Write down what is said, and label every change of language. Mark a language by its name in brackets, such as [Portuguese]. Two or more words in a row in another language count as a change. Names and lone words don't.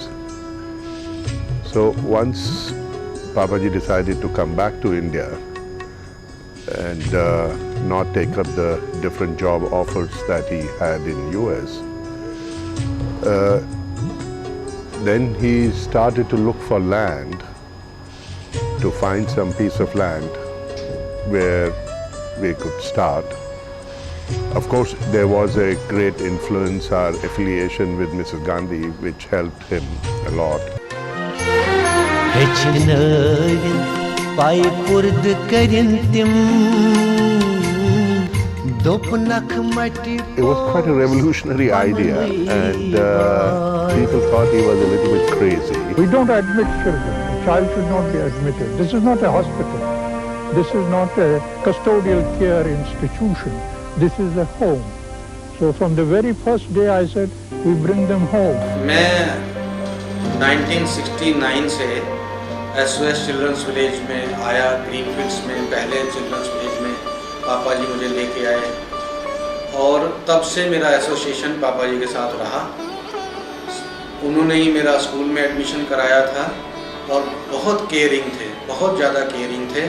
[English] So once Papaji decided to come back to India and not take up the different job offers that he had in US, then he started to look for land, to find some piece of land where we could start. Of course, there was a great influence, our affiliation with Mrs. Gandhi, which helped him a lot. [Kashmiri] पाई पुर्द करिन तिम दोपनख मटी [English] It was quite a revolutionary idea, and people thought he was a little bit crazy. We don't admit children. A child should not be admitted. This is not a hospital. This is not a custodial care institution. This is a home. So from the very first day I said, we bring them home. [Hindi] मैं 1969 से SOS चिल्ड्रंस विलेज में आया, ग्रीनफील्ड्स में पहले चिल्ड्रंस विलेज में पापा जी मुझे लेके आए, और तब से मेरा एसोसिएशन पापा जी के साथ रहा। उन्होंने ही मेरा स्कूल में एडमिशन कराया था और बहुत केयरिंग थे, बहुत ज़्यादा केयरिंग थे।